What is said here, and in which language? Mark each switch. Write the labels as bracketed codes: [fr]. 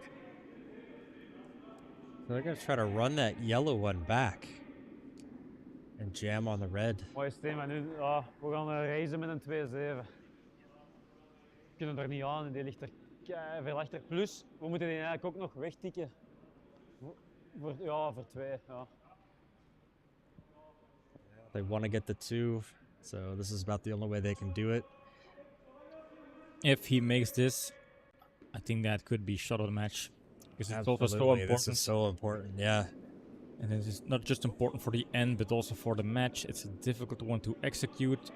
[en] So they're going to try to run that yellow one back and jam on the red. [nl] Mooi systeem, maar nu, ja, we gaan racen met een 2-7. We kunnen er niet aan en die ligt er veel achter. Plus, we moeten die eigenlijk ook nog wegtikken. Voor 2. Ja. [en] They want to get the 2, so this is about the only way they can do it. If he makes this, I think that could be shot of the match. Because it's also so Absolutely, important. this is so important, yeah. And it is not just important for the end, but also for the match. It's a difficult one to execute.